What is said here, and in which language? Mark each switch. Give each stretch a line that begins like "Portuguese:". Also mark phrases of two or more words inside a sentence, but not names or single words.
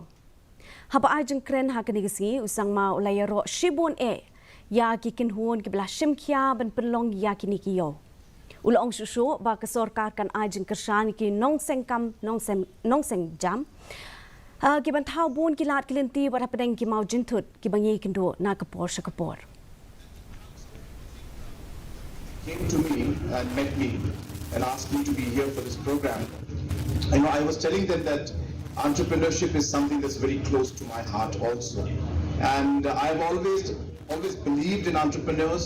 Khasi: Ha ba ajeng kren ha kini kesengi Sangma ulaya ro shibon ya ki kinhuon ki belah shimkia ben penlong ya kini kiyo. Ulaong susu ba kesorkar kan ajeng kersan ki nongseng jam. Ki bantau bon ki lat kelinti wat pedeng ki mau jintut ki bangi kendo na kapor sakapor.
English: Came to me and met me and asked me to be here for this program. I was telling them that entrepreneurship is something that's very close to my heart also. And I've always believed in entrepreneurs.